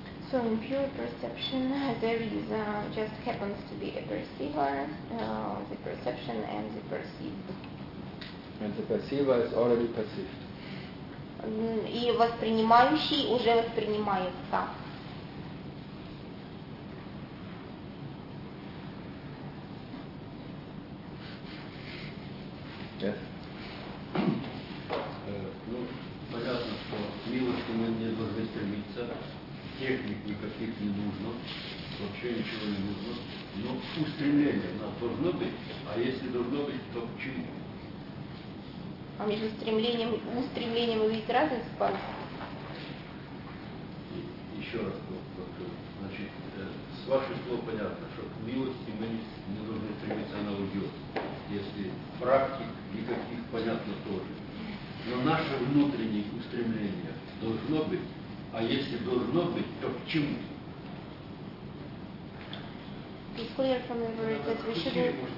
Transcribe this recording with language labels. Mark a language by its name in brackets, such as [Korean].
[English] So in pure perception, there is just happens to be a perceiver, the perception and the perceived. And the perceiver is already perceived. [Russian] И воспринимающий уже воспринимается. [English] Yes. [Russian] Ну, понятно, что милости мы не должны стремиться, техник никаких не нужно, вообще ничего не нужно, но устремление у нас должно быть, а если должно быть, то к чему? А между стремлением и устремлением вы видите разницу, Павел? Еще раз, значит, с ваших слов понятно, что к милости мы не должны стремиться, она уйдет. Если практик никаких, понятно, тоже. Но наше внутреннее устремление должно быть, а если должно быть, то к чему? [English] It's clear from the word that we should...